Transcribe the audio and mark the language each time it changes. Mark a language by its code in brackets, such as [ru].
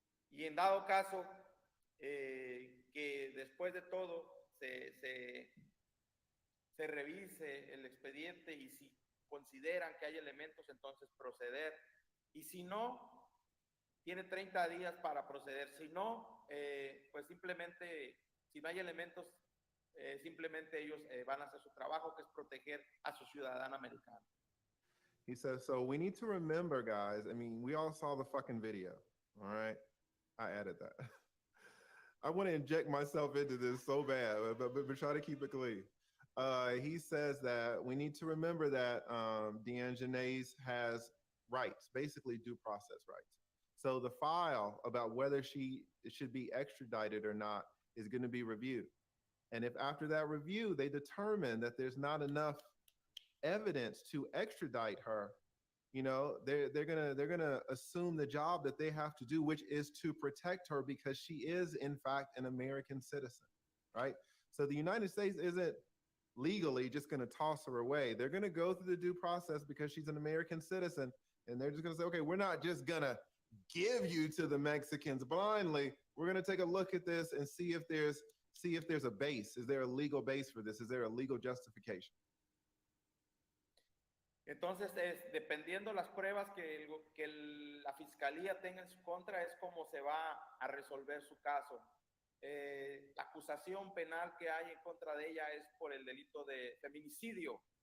[es] Y en dado caso que después de todo se revise el expediente y si consideran que hay elementos, entonces proceder. Y si no, tiene 30 días para proceder. Si no, pues simplemente, si no hay elementos, simplemente ellos van a hacer su trabajo, que es proteger a su ciudadano americano. [en] He says, so we need to remember, guys, I mean, we all saw the fucking video, all right? I added that. I want to inject myself into this so bad, but try to keep it clean. He says that we need to remember that Daejhanae has rights, basically due process rights. So the file about whether she should be extradited or not is going to be reviewed. And if after that review, they determine that there's not enough evidence to extradite her, you know, they're gonna assume the job that they have to do, which is to protect her because she is in fact an American citizen, right? So the United States isn't legally just gonna toss her away. They're gonna go through the due process because she's an American citizen, and they're just gonna say, okay, we're not just gonna give you to the Mexicans blindly. We're gonna take a look at this and see if there's see if there's a base. Is there a legal base for this? Is there a legal justification? [es] Entonces, dependiendo las pruebas la fiscalía tenga en su contra, es como se va a resolver su caso. La acusación penal que hay en contra de ella es por el delito de feminicidio.